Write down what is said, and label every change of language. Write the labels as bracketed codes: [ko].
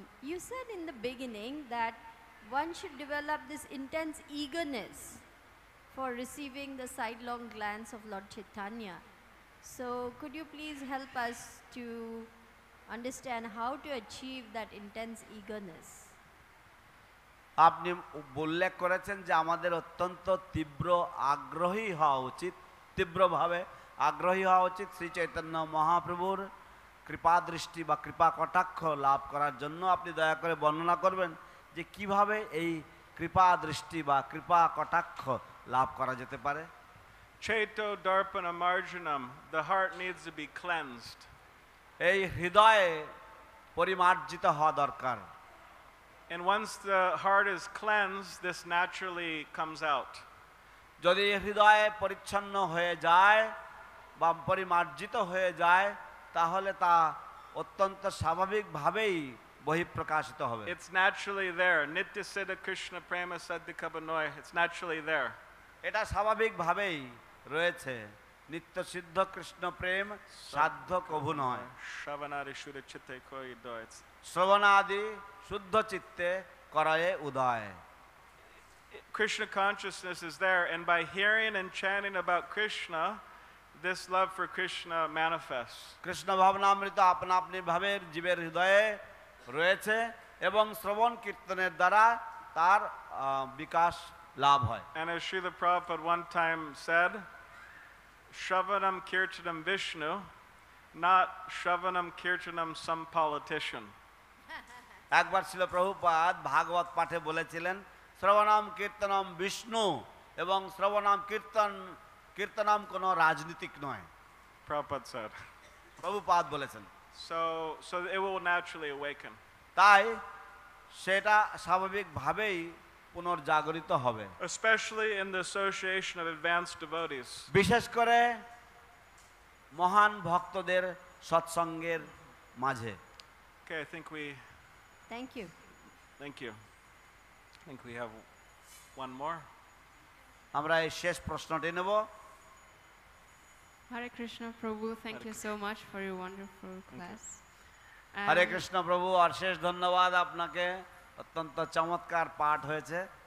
[en] You said in the beginning that one should develop this intense eagerness for receiving the sidelong glance of Lord Chaitanya. So could you please help us to understand how to achieve that intense eagerness? [bn] আপনি উল্লেখ করেছেন যে আমাদের অত্যন্ত তীব্র আগ্রহী হওয়া উচিত, তীব্রভাবে আগ্রহী হওয়া উচিত শ্রী চৈতন্য মহাপ্রভুর কৃপা দৃষ্টি বা কৃপা কটাক্ষ লাভ করার জন্য। আপনি দয়া করে বর্ণনা করবেন যে কিভাবে এই কৃপা দৃষ্টি বা কৃপা কটাক্ষ লাভ করা যেতে পারে। [sa] Chaito darpana marjanam, [en] the heart needs to be cleansed. [bn] এই হৃদয়ে পরিমার্জিত হওয়া দরকার। [en] And once the heart is cleansed, this naturally comes out. [bn] যদি হৃদয়ে পরিচ্ছন্ন হয়ে যায় বা পরিমার্জিত হয়ে যায় তাহলে তা অত্যন্ত স্বাভাবিকভাবেই বহিঃপ্রকাশিত হবে। [en] It's naturally there. [bn] Nitya siddha Krishna prema saddhika banoy. [en] It's naturally there. [bn] এটা স্বাভাবিকভাবেই রয়েছে। নিত্য সিদ্ধ কৃষ্ণ প্রেম সাধ্য কভু নয়। Shravanadi shuddha chitte koi doy. শ্রবণাদি শুদ্ধ চিত্তে করয়ে উদয়। [en] Krishna consciousness is there, and by hearing and chanting about Krishna, this love for Krishna manifests. [bn] Krishna ভাবনামৃত আপনা আপনি ভাবের জীবের হৃদয়ে রয়েছে এবং শ্রবণ কীর্তনের দ্বারা তার বিকাশ লাভ হয়। [en] And as Srila Prabhupada one time said, [sa] Shravanam Kirtanam Vishnu, [en] not Shravanam Kirtanam some politician. [bn] একবার ছিল প্রভুপাদ ভাগবত পাঠে বলেছিলেন [sa] শ্রবণাম কীর্তনম বিষ্ণু [bn] এবং শ্রবণাম কীর্তনম কোনো রাজনীতিক নয়। [en] Prabhupada said. [bn] প্রভুপাদ বলেছেন। [en] So it will naturally awaken. [bn] তাই সেটা স্বাভাবিকভাবেই পুনর্জাগরিত হবে। [en] Especially in the association of advanced devotees. [bn] বিশেষ করে মহান ভক্তদের সৎসঙ্গের মাঝে। [en] Okay, I think we. Thank you. Thank you. I think we have one more. [bn] আমরা এই শেষ প্রশ্নটি নেব। [en] Hare Krishna Prabhu, thank you so much for your wonderful class. [bn] হরে কৃষ্ণ প্রভু, আর শেষ ধন্যবাদ আপনাকে, অত্যন্ত চমৎকার পাঠ হয়েছে।